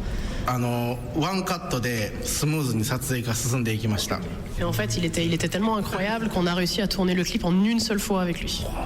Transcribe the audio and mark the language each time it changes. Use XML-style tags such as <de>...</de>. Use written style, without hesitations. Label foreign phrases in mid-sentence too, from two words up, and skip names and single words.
<ja>ワンカットでスムーズに撮影が進んでいきました。</ja> <fr>Et en fait, il était tellement incroyable qu'on a réussi à tourner le clip en une seule fois avec lui.</fr>